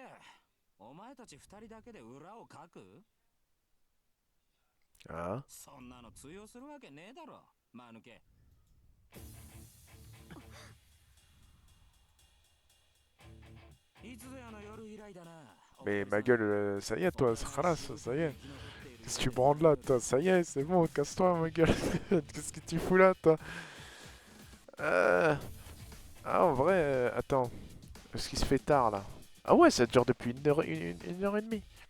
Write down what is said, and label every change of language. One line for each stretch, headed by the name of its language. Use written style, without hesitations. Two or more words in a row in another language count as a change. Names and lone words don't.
Japanese: お前たち二人だけで裏をかく？ Ah. そんなの通用するわけねえだろ、間抜け。いつぞやの夜以来だな。
French: Mais ma gueule, ça y est, toi, khalas, ça y est. Qu'est-ce que tu branles là, toi? Ça y est, c'est bon, casse-toi, ma gueule. Qu'est-ce que tu fous là, toi? Ah, en vrai, attends. Parce qu'il se fait tard, là. Ah ouais, ça dure depuis une heure et demie.